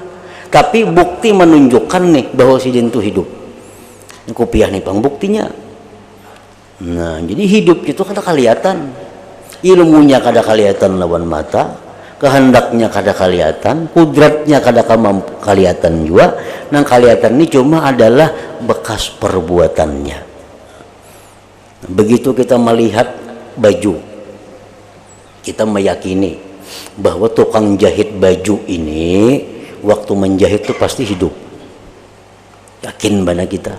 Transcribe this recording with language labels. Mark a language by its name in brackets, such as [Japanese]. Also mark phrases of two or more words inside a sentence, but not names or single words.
[Banjar] Tapi bukti menunjukkan nih bahwa sidin itu hidup. [Indonesian] Kopiah nih buktinya. [Banjar] Nah, jadi hidup itu kada kelihatan. Ilmunya kada kelihatan lawan mata, kehendaknya kada kelihatan, kudratnya kada kelihatan juga. Nang kelihatan ini cuma adalah bekas perbuatannya. [Indonesian] Begitu kita melihat baju, kita meyakini bahwa tukang jahit baju ini waktu menjahit itu pasti hidup. [Banjar] Yakin bana kita.